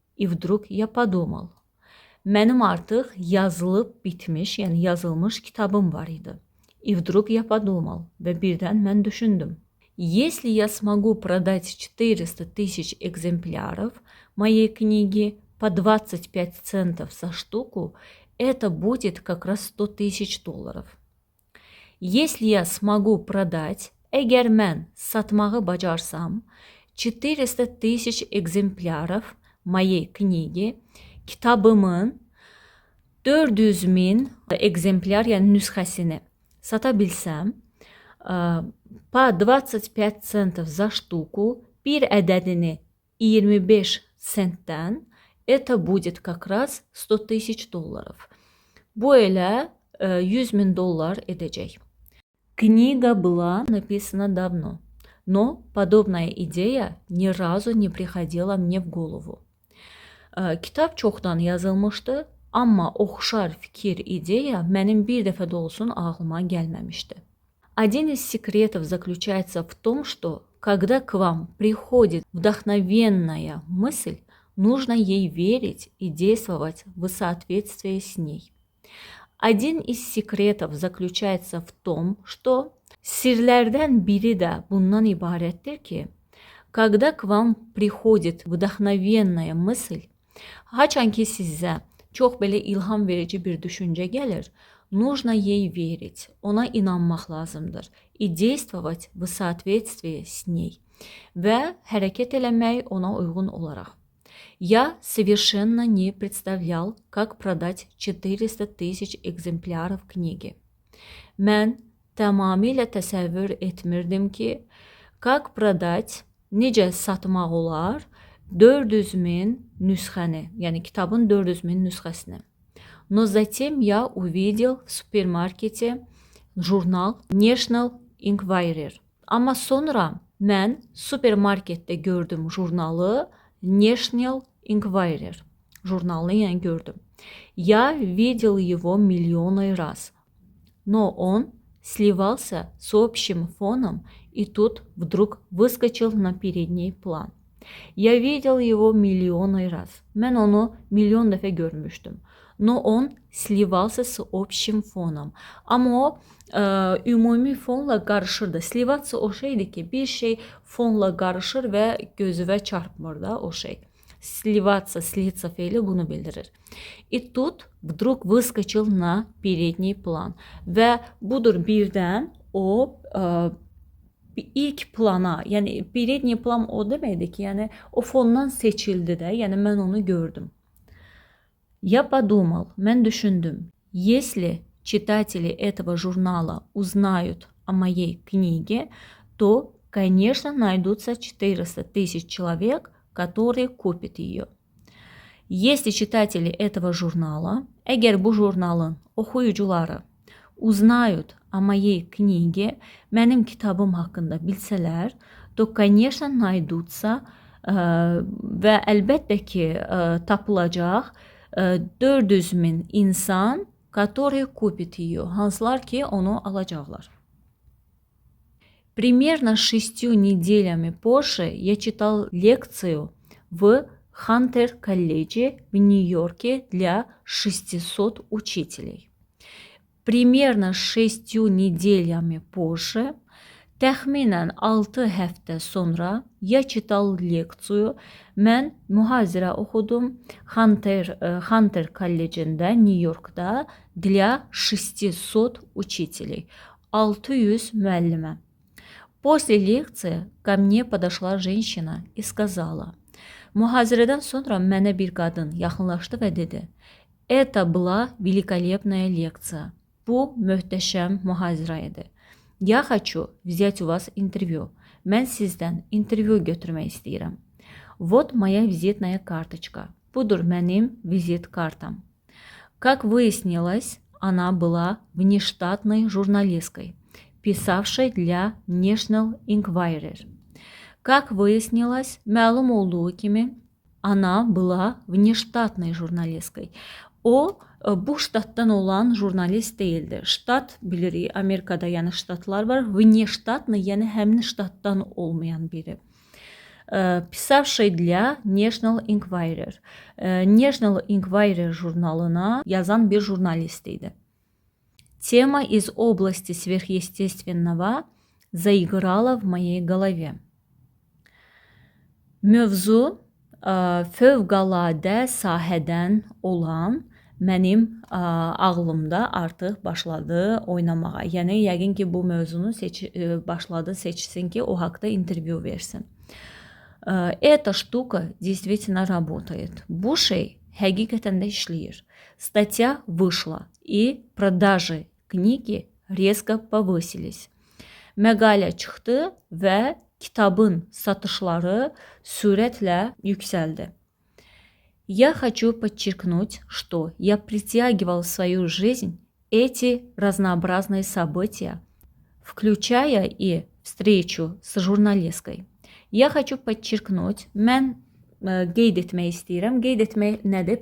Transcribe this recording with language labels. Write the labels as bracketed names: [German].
[Russian] И вдруг я подумал. [Azerbaijani] Mənim artıq yazılıb bitmiş, yəni yazılmış kitabım var idi. [Russian] И вдруг я подумал [Azerbaijani] və birdən mən düşündüm. [Russian] Если я смогу продать 400 тысяч экземпляров моей книги по 25 центов за штуку, это будет как раз 100 тысяч долларов. Если я смогу продать, [Azerbaijani] əgər mən satmağı bacarsam, [Russian] 400 тысяч экземпляров моей книги, [Azerbaijani] kitabımın 400 min ekzemplyar, yəni nüsxəsini sata bilsəm, [Russian] по 25 центов за штуку, [Azerbaijani] bir ədədini 25 sentdən, [Russian] это будет как раз 100 тысяч долларов. [Azerbaijani] Bu elə 100 min dollar edəcək. [Russian] Книга была написана давно, но подобная идея ни разу не приходила мне в голову. [Azerbaijani] Kitab çoxdan yazılmışdı, amma oxşar fikir, ideya mənim bir dəfə də olsun ağlıma gəlməmişdi. [Russian] Один из секретов заключается в том, что когда к вам приходит вдохновенная мысль, нужно ей верить и действовать в соответствии с ней. Один из секретов заключается в том, что [Azerbaijani] sirlərdən biri də bundan ibarətdir ki, [Russian] когда к вам приходит вдохновенная мысль, [Azerbaijani] haçan ki sizə çox belə ilham verici bir düşüncə gəlir, [Russian] нужно ей верить, [Azerbaijani] ona inanmaq lazımdır, [Russian] и действовать в соответствии с ней [Azerbaijani] və hərəkət eləmək ona uyğun olaraq. [Russian] Я совершенно не представлял, как продать 400 тысяч экземпляров книги. [Azerbaijani] Mən tamamilə təsəvvür etmirdim ki, [Russian] как продать, [Azerbaijani] necə satmaq olar 400 min nüsxəni, yəni kitabın 400 min nüsxəsini. [Russian] Но затем я увидел в супермаркете jurnal National Enquirer. [Azerbaijani] Amma sonra mən supermarketdə gördüm jurnalı National Enquirer. Журналını yəni gördüm. [Russian] Я видел его миллионы раз. Но он сливался с общим фоном и тут вдруг выскочил на передний план. Я видел его миллионы раз. [Azerbaijani] Mən onu milyon dəfə görmüşdüm. [Russian] Но он сливался с общим фоном. [Azerbaijani] Amma o ümumi fonla qarışırdı. Sливаться o şeydir ki, bir şey fonla qarışır və gözüvə çarpmır da o şey. Сливаться, слиться feili bunu bildirir. [Russian] И тут вдруг выскочил на передний план. [Azerbaijani] Və budur birdən o ilk plana, yəni передний plan o deməkdir ki, yəni o fondan seçildi də, yəni mən onu gördüm. [Russian] Я подумал, [Azerbaijani] mən düşündüm, [Russian] если читатели этого журнала узнают о моей книге, то, конечно, найдутся 400 тысяч человек, которые купят ее. Если читатели этого журнала, [Azerbaijani] əgər bu jurnalın oxuyucuları [Russian] узнают о моей книге, [Azerbaijani] mənim kitabım haqqında bilsələr, [Russian] то, конечно, найдутся [Azerbaijani] və əlbəttə ki, tapılacaq 400 min insan, [Russian] которые купят ее, [Azerbaijani] hansılar ki onu alacaqlar. [Russian] Примерно 6 неделями позже я читал лекцию в Хантер-колледже в Нью-Йорке для 600 учителей. Примерно 6 неделями позже, [Azerbaijani] təxminən 6 həftə sonra [Russian] я читал лекцию, [Azerbaijani] mən mühazirə oxudum [Russian] Хантер колледжində, Нью-Йорkda для 600 учителей, [Azerbaijani] 600 müəllimə. [Russian] После лекции ко мне подошла женщина и сказала, [Azerbaijani] mühazirədən sonra mənə bir qadın yaxınlaşdı və dedi, [Russian] это была великолепная лекция. [Azerbaijani] Bu möhtəşəm mühazirə idi. [Russian] Я хочу взять у вас интервью. [Azerbaijani] Mən sizdən intervyu götürmək istəyirəm. [Russian] Вот моя визитная карточка. [Azerbaijani] Budur mənim vizit kartam. [Russian] Как выяснилось, она была внештатной журналисткой, писавшей для National Enquirer. Как выяснилось, [Azerbaijani] məlum olduğu kimi, [Russian] она была внештатной журналисткой. [Azerbaijani] O, bu ştatdan olan jurnalist deyildi. Ştat bilirik, Amerikada yəni ştatlar var. Внештатный, yəni həmin ştatdan olmayan biri. [Russian] Писавший для National Enquirer. [Azerbaijani] National Enquirer jurnalına yazan bir jurnalist idi. [Russian] Тема из области сверхъестественного заиграла в моей голове. [Azerbaijani] Mövzu fövqəladə sahədən olan mənim ağlımda artıq başladı oynamağa. Yəni yəqin ki, bu mövzunu başladı seçsin ki, o haqda intervyu versin. [Russian] Эта штука действительно работает. [Azerbaijani] Bu şey həqiqətən də işləyir. [Russian] Статья вышла, и продажи книги резко повысились. [Azerbaijani] Məqalə çıxdı və kitabın satışları sürətlə yüksəldi. [Russian] Я хочу подчеркнуть, что я притягивал в свою жизнь эти разнообразные события, включая и встречу с журналисткой. Я хочу подчеркнуть, [Azerbaijani] mən qeyd etmək istəyirəm. Qeyd etmək nədir?